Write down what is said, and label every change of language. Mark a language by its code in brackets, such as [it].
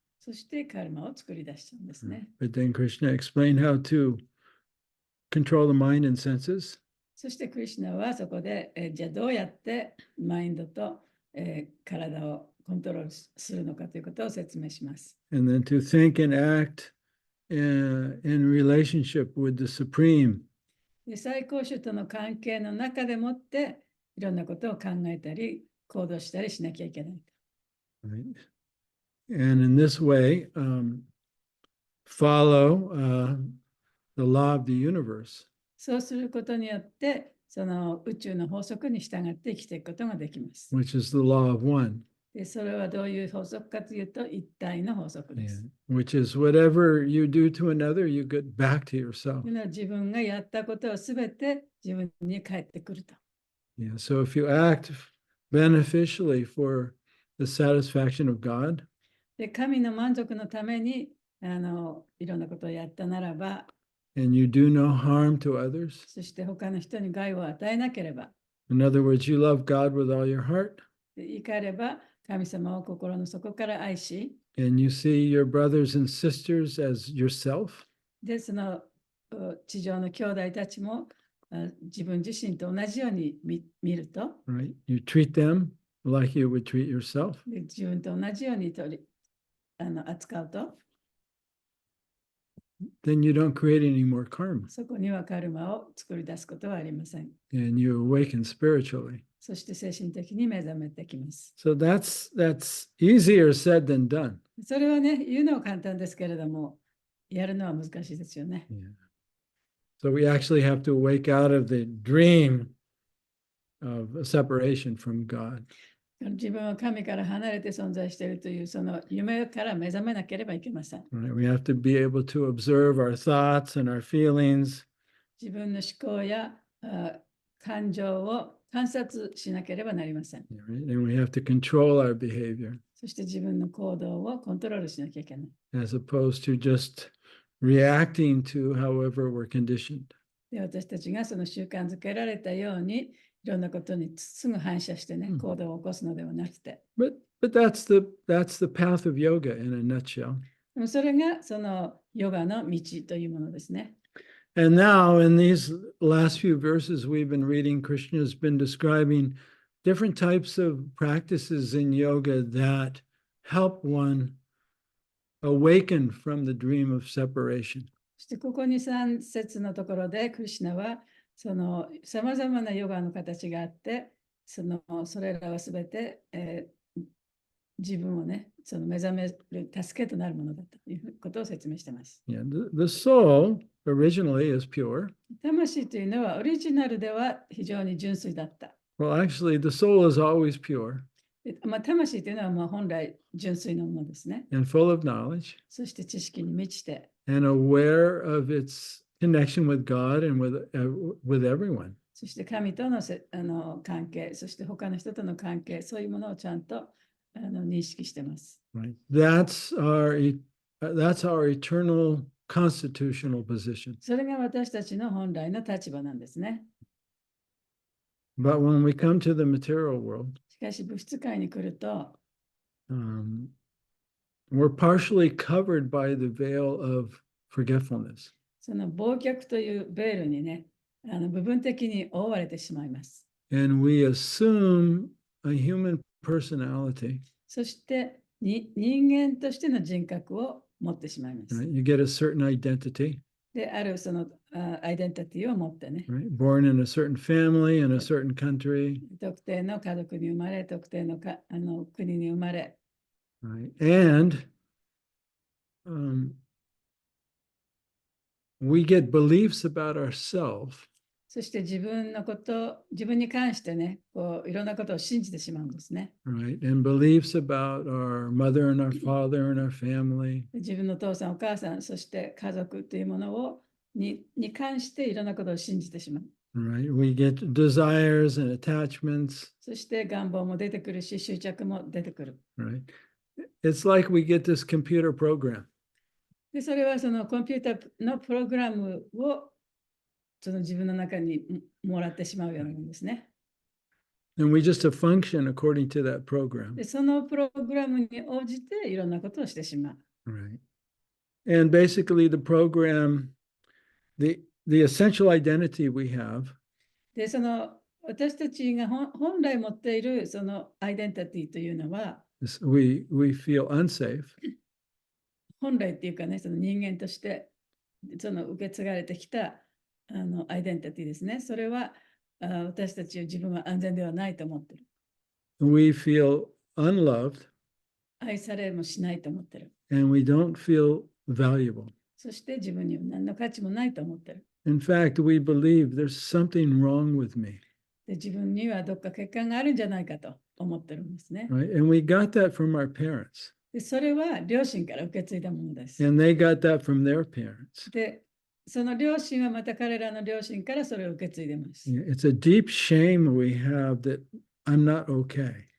[ja] そしてカルマを作り出しちゃうんですね。 [en] But then Krishna explained how to control the mind and senses. [ja] そしてクリシュナはそこで、じゃあどうやってマインドと、体をコントロールするのかということを説明します。 [en] And then to think and act in relationship with the Supreme. [ja] で、最高主との関係の中でもっていろんなことを考えたり行動したりしなきゃいけない。 [en] Right? And in this way, follow the law of the universe. [ja] そうすることによって、その宇宙の法則に従って生きていくことができます。 [en] Which is the law of one. [ja] でそれはどういう法則かというと、一体の法則です。 [en] Which is whatever you do to another, you get back to yourself. [ja] というのは自分がやったことをすべて自分に返ってくると。 [en] So if you act beneficially for the satisfaction of God, [ja] で神の満足のためにいろんなことをやったならば、 [en] and you do no harm to others, [ja] そして他の人に害を与えなければ、 [en] in other words, you love God with all your heart, [ja] 言い換えれば神様を心の底から愛し、 [en] and you see your brothers and sisters as yourself, [ja] でその地上の兄弟たちも自分自身と同じように見ると、 [en] right? You treat them like you would treat yourself. [ja] で自分と同じように扱うと、 [en] Then you don't create any more karma, [ja] そこにはカルマを作り出すことはありません。 [en] and you awaken spiritually. [ja] そして精神的に目覚めてきます。 [en] So that's easier said than done. [ja] それはね、言うのは簡単ですけれども、やるのは難しいですよね。 [en] So we actually have to wake out of the dream of separation from God. [ja] 自分は神から離れて存在しているというその夢から目覚めなければいけません。 [en] Right? We have to be able to observe our thoughts and our feelings. [ja] 自分の思考や感情を観察しなければなりません。 [en] Right? And we have to control our behavior [ja] そして自分の行動をコントロールしなきゃいけない。 [en] as opposed to just reacting to however we're conditioned. [ja] で私たちがその習慣づけられたようにいろんなことにすぐ反射してね、行動を起こすのではなくて。 [en] But that's the path of yoga in a nutshell. [ja] でもそれがそのヨガの道というものですね。 [en] And now, in these last few verses we've been reading, Krishna has been describing different types of practices in yoga that help one awaken from the dream of separation. [ja] そしてここに3節のところでクリシュナはそのさまざまなヨガの形があって、それらはすべて、自分をね、その目覚める助けとなるものだということを説明しています。 [en] Yeah, the soul originally is pure. [ja] 魂というのはオリジナルでは非常に純粋だった。 [en] Well, actually, the soul is always pure [ja] 魂というのは本来純粋なものですね。 [en] and full of knowledge [ja] そして知識に満ちて、 [en] and aware of its connection with God and with everyone. [ja] そして神との関係、そして他の人との関係、そういうものをちゃんと認識しています。 [en] Right. That's our eternal constitutional position. [ja] それが私たちの本来の立場なんですね。 [en] But when we come to the material world, [ja] しかし物質界に来ると、 [en] we're partially covered by the veil of forgetfulness. [ja] その忘却というベールにね、部分的に覆われてしまいます。 [en] And we assume a human personality. [ja] そして人間としての人格を持ってしまいます。 [en] Right? You get a certain identity. [ja] で、あるそのアイデンティティを持ってね。 [en] Right? Born in a certain family in a certain country. [ja] 特定の家族に生まれ、特定の国に生まれ。 [en] Right? And we get beliefs about ourselves. [ja] そして自分に関してね、いろんなことを信じてしまうんですね。 [en] Right? And beliefs about our mother and our father and our family. [ja] 自分のお父さん、お母さん、そして家族というものに関していろんなことを信じてしまう。 [en] Right? We get desires and attachments. [ja] そして願望も出てくるし、執着も出てくる。 [en] Right? It's like we get this computer program. [ja] で、それはそのコンピューターのプログラムをその自分の中にもらってしまうようなものですね。 [en] And we just function according to that program. [ja] で、そのプログラムに応じていろんなことをしてしまう。 [en] Right. And basically the program, the essential identity we have [ja] で、その私たちが本来持っているそのアイデンティティというのは、 [en] is we feel unsafe. [ja] 本来っていうかね、その人間としてその受け継がれてきたアイデンティティですね。それは私たち自分は安全ではないと思ってる。 [en] We feel unloved. [ja] 愛されもしないと思ってる。 [en] And we don't feel valuable. [ja] そして自分には何の価値もないと思ってる。 [en] In fact, we believe there's something wrong with me. [ja] で、自分にはどっか欠陥があるんじゃないかと思ってるんですね。 [en] right? And we got that from our parents, [ja] で、それは両親から受け継いだものです。 [en] and they got that from their parents. [ja] で、その両親はまた彼らの両親からそれを受け継いでます。 [en] Yeah, it's a deep shame we have that I'm not okay.